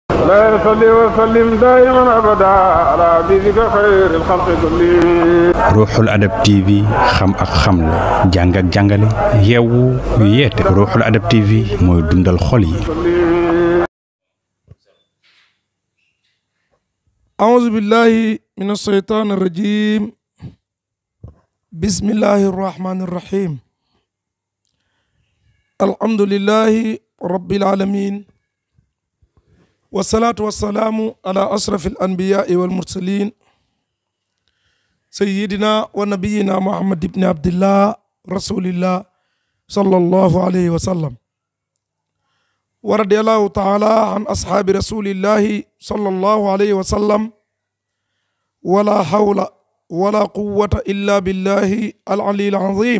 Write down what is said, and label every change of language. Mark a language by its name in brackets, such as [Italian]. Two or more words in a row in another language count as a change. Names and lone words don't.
[Arabic] لا يصلي وسلم دائما ابدا على حبيبك خير الخلق كلهم. [Wolof] Ruuxul Adab TV xam ak xamle jàng ak jàngale yeewu yeete. Ruuxul Adab TV mooy dundal xol yi. [Arabic] أعوذ بالله من الشيطان الرجيم. بسم الله الرحمن الرحيم. الحمد لله رب العالمين، والصلاة والسلام على أشرف الأنبياء والمرسلين سيدنا ونبينا محمد بن عبد الله رسول الله صلى الله عليه وسلم، ورضي الله تعالى عن أصحاب رسول الله صلى الله عليه وسلم، ولا حول ولا قوة إلا بالله العلي العظيم.